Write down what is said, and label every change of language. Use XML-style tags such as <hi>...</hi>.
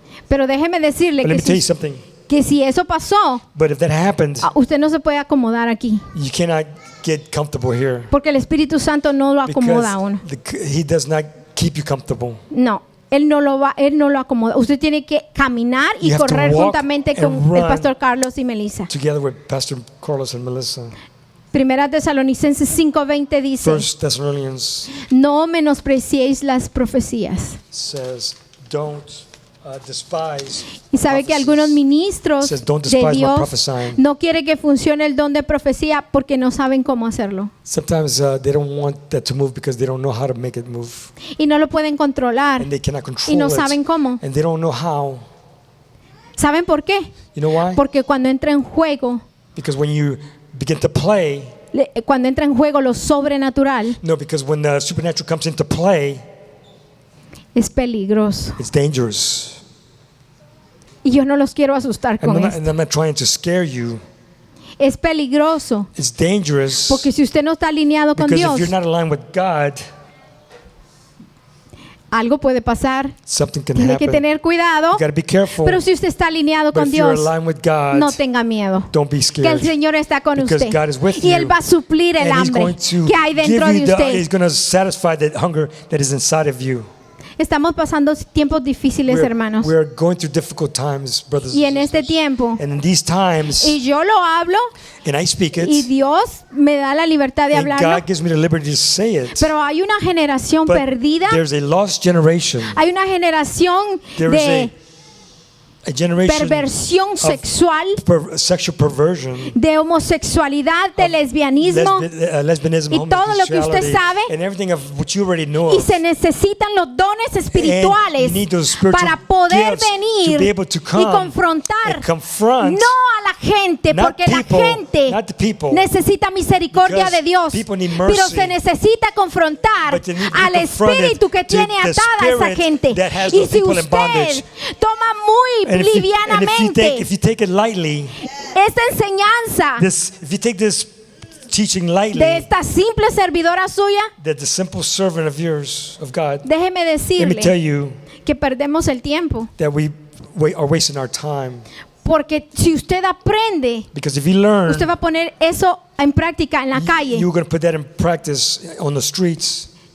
<es>Pero déjeme decirle que si eso pasó,</es> <en>but if that happened,</en> <es>usted no se puede acomodar aquí.</es> <en>You cannot get comfortable here.</en> <es>Porque el Espíritu Santo no lo acomoda a uno.</es> <en>He does not keep you comfortable.</en> <es>No. Él no lo acomoda. Usted tiene que caminar y correr juntamente con el pastor Carlos y Melissa.</es> <en>Together with Pastor Carlos and Melissa.</en> <es>Primera Tesalonicenses 5:20 dice: no menospreciéis las profecías.</es> <en>Says, don't despise.</en> <es>Y sabe que algunos ministros de Dios no quieren que funcione el don de profecía porque no saben cómo hacerlo.</es> <en>Sometimes they don't want that to move because they don't know how to make it move.</en> <es>Y no lo pueden controlar.</es> <en>And they cannot control</en> <es>y no saben cómo.</es> <en>And they don't know how.</en> <es>¿Saben por qué?</es> <en>You know why?</en> <es>Porque cuando entra en juego,</es> <en>because when you begin to play,</en> <es>cuando entra en juego lo sobrenatural,</es> <en>no, because when the supernatural comes into play,</en> <es>es peligroso.</es> <en>It's dangerous.</en> <es>Y yo no los quiero asustar con esto.</es> <en>And I'm not trying to scare you.</en> <es>Es peligroso.</es> <en>It's dangerous.</en> <es>Porque si usted no está alineado con Dios,</es> <en>if you're not aligned with God,</en> <es>algo puede pasar.</es> <en>Something can</en> <es>Tiene</es> <en>happen.</en> <es>que tener cuidado.</es> <en>You gotta be careful.</en> <es>Pero si usted está alineado con Dios,</es> <en>God,</en> <es>no tenga miedo.</es> <en>Don't be scared.</en> <es>Que el Señor está con</es> <en>Because</en> <es>usted.</es> <en>God is with</en> <es>y Él va a suplir el hambre que hay dentro de usted.</es> <en>He's going to satisfy that hunger that is inside of you.</en> <es>Estamos pasando tiempos difíciles, hermanos.</es> <en>We're going through difficult times, brothers</en> <es>y en este tiempo,</es> <en>and in these times,</en> <es>y yo lo hablo,</es> <en>and I speak it,</en> <es>y Dios me da la libertad de hablarlo.</es> <en>God gives me the liberty to say it.</en> <es>Pero hay una generación perdida.</es> <en>There's a lost generation.</en> <es>Hay una generación de perversión sexual,</es> <en>sexual perversion,</en> <es>de homosexualidad, de lesbianismo,</es> <en>lesbianism,</en> <es>y todo lo que usted sabe,</es> <en>and everything of what you already know</en> <es>y se necesitan los dones espirituales para poder venir y confrontar no a la gente, porque la gente necesita misericordia de Dios, pero se necesita confrontar al espíritu que tiene atada a esa gente. Y si usted toma muy livianamente</es> <en>if you take it lightly,</en> <es>esta enseñanza</es> <en>if you take this teaching lightly,</en> <es>de esta simple servidora suya,</es> <en>that the simple servant of yours, of God,</en> <es>déjeme decirle,</es> <en>let me tell you,</en> <es>que perdemos el tiempo.</es> <en>That we are wasting our time.</en> <es>Porque si usted aprende,</es> <en>because if you learn,</en> <es>usted va a poner eso en práctica en la calle.</es> <en>You're going to put that in practice on the streets.</en>